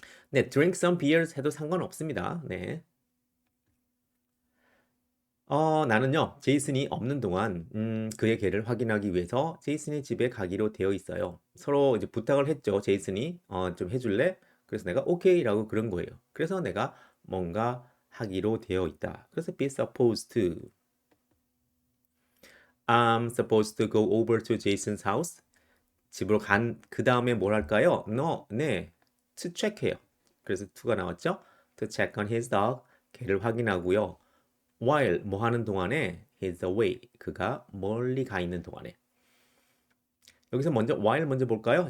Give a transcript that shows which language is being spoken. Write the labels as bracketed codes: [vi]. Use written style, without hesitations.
[ko] 네, [en] drink some beers [ko] 해도 상관없습니다. 네. 나는요, 제이슨이 없는 동안, 그의 개를 확인하기 위해서 제이슨의 집에 가기로 되어 있어요. 서로 이제 부탁을 했죠, 제이슨이. 좀 해줄래? 그래서 내가 오케이라고 그런 거예요. 그래서 내가 뭔가 하기로 되어 있다. [en] 그래서 be supposed to. I'm supposed to go over to Jason's house. [ko] 집으로 간 그 다음에 뭘 할까요? 네, to check해요. 그래서 to가 나왔죠? [en] To check on his dog. [ko] 개를 확인하고요. while 뭐 하는 동안에 [en] he's away. [ko] 그가 멀리 가 있는 동안에. 여기서 먼저 while 먼저 볼까요?